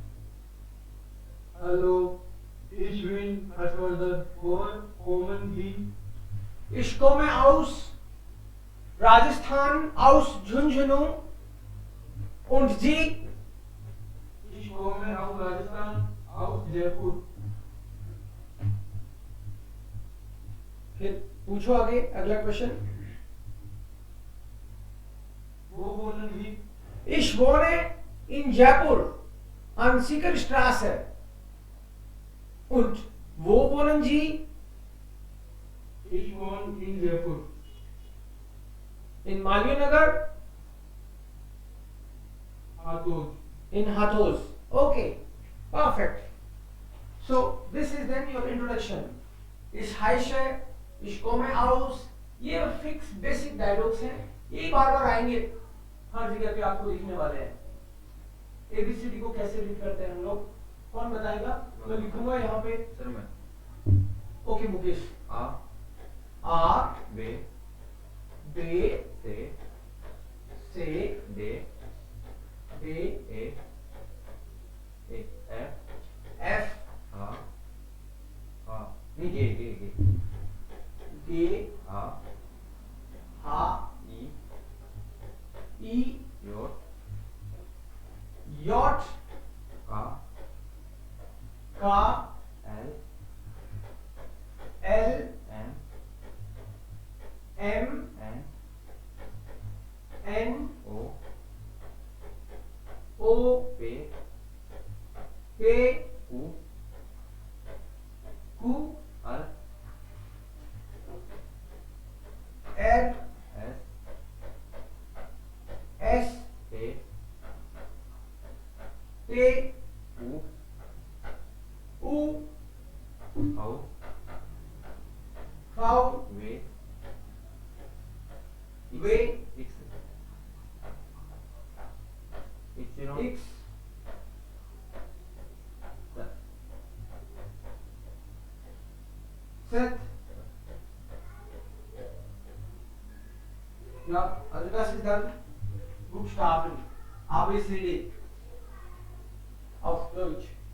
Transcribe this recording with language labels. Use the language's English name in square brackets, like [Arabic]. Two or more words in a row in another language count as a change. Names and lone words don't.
[German] Hallo, ich bin Harshvardhan. Woher kommen Sie? Ich komme aus Rajasthan aus Jhunjhunu und Sie? Ich komme aus Rajasthan, aus Jaipur. [Hindi] फिर पूछो आगे अगला क्वेश्चन। [German] वो wohnen Sie? Ich wohne in Jaipur an Siegerstraße. Und wo wohnen Sie? Ich wohne in Jaipur. In Malvinagar? Hathod. In Hathos. Okay, perfect. [English] So this is then your introduction. [German] Ich heiße, ich komme aus, [Hindi] ये [English] fix basic dialogues [Hindi] हैं, यही बार बार आएंगे हर जगह पे, आपको लिखने वाले हैं। एबीसीडी को कैसे रीड करते हैं हम लोग, कौन बताएगा? मैं लिखूंगा यहाँ पे। सर मैं ओके मुकेश। आ [German] बे बे से दे ए एफ [Hindi] हाँ नहीं गे [German] गे हा H I योट यॉट K L एल एम एम एन एन ओ ओ पे पे कू कू आर एर एस एस पे पे ऊ ऊ हाउ फाउ वे वे X Ypsilon एक्स set. Ja, also das ist dann Buchstaben ABCD auf Deutsch.